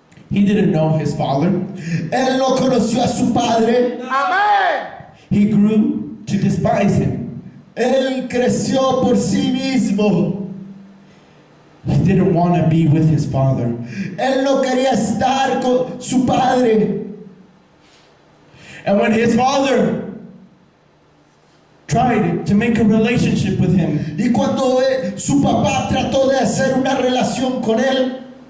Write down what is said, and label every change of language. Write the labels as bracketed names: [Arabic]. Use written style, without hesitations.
[English] He didn't know his father. [Spanish] Él no conoció a su padre. Amén. [English] He grew to despise him. [Spanish] Él creció por sí mismo. [English] He didn't want to be with his father. [Spanish] Él no quería estar con su padre. [English] And when his father tried to make a relationship with him, [Spanish] Y cuando su papá trató de hacer una relación con él,